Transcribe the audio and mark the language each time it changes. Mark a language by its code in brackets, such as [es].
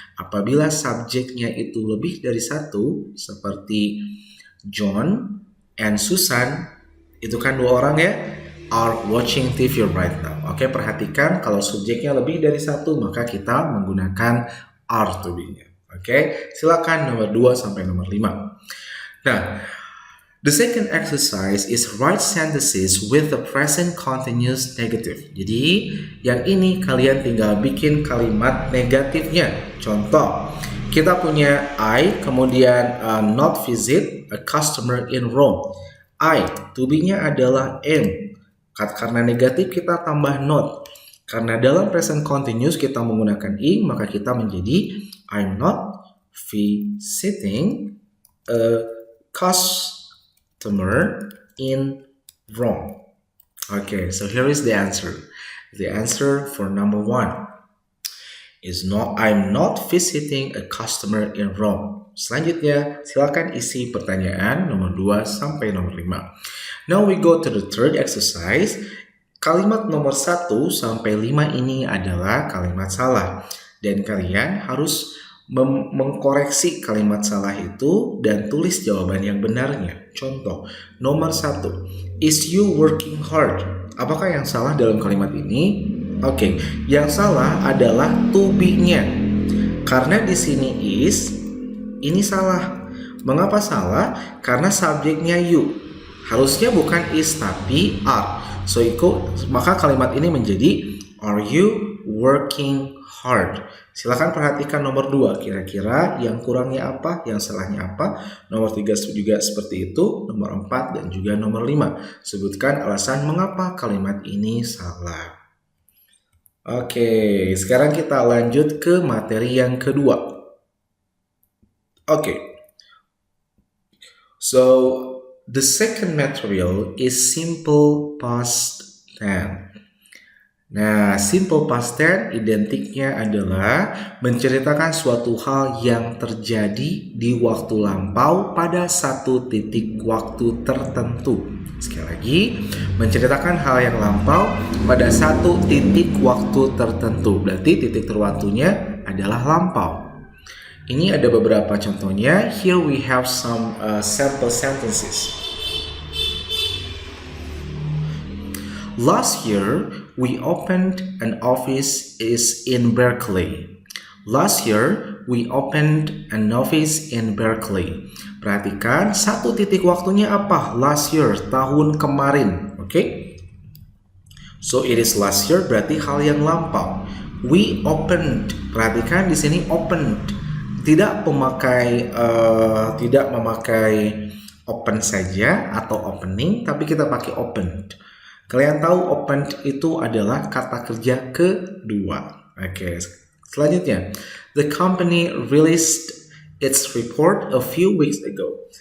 [id] Apabila subjeknya itu lebih dari satu, seperti John and Susan, itu kan 2 orang ya, [en] are watching TV right now. [id] Oke, perhatikan kalau subjeknya lebih dari satu, maka kita menggunakan are to be-nya. Oke, silakan nomor 2 sampai nomor 5. [en] Nah, the second exercise is write sentences with the present continuous negative. [id] Jadi, yang ini kalian tinggal bikin kalimat negatifnya. Contoh, kita punya [en] I, [id] kemudian [en] not visit a customer in Rome. [id] I, to be-nya adalah am. Karena negatif kita tambah not. Karena dalam present continuous kita menggunakan ing, maka kita menjadi [en] I'm not visiting a customer in Rome. Okay, so here is the answer. The answer for number 1 is not, I'm not visiting a customer in Rome. [id] Selanjutnya, silakan isi pertanyaan nomor 2 sampai nomor 5. [en] Now we go to the third exercise. [id] Kalimat nomor 1 sampai 5 ini adalah kalimat salah. Dan kalian harus mengkoreksi kalimat salah itu dan tulis jawaban yang benarnya. Contoh, nomor 1. [en] Is you working hard? [id] Apakah yang salah dalam kalimat ini? Oke, yang salah adalah to be-nya. Karena di sini is, ini salah. Mengapa salah? Karena subjeknya you. Harusnya bukan is tapi are. [en] So [id] maka kalimat ini menjadi [en] are you working hard? [id] Silakan perhatikan nomor 2. Kira-kira yang kurangnya apa? Yang salahnya apa? Nomor 3 juga seperti itu. Nomor 4 dan juga nomor 5. Sebutkan alasan mengapa kalimat ini salah. Oke, sekarang kita lanjut ke materi yang kedua. Oke. [en] So, the second material is simple past tense. [id] Nah, simple past tense identiknya adalah menceritakan suatu hal yang terjadi di waktu lampau pada satu titik waktu tertentu. Sekali lagi, menceritakan hal yang lampau pada satu titik waktu tertentu. Berarti titik terwaktunya adalah lampau. Ini ada beberapa contohnya. [en] Here we have some sample sentences. Last year, we opened an office in Berkeley. Last year, we opened an office in Berkeley. [id] Perhatikan, satu titik waktunya apa? [en] Last year, [id] tahun kemarin. [en] Oke? So, it is last year, [id] berarti hal yang lampau. [en] We opened. [id] Perhatikan di sini opened. Tidak memakai open saja atau opening, tapi kita pakai opened. Kalian tahu opened itu adalah kata kerja kedua. Oke, selanjutnya. [en] The company released its report a few weeks ago.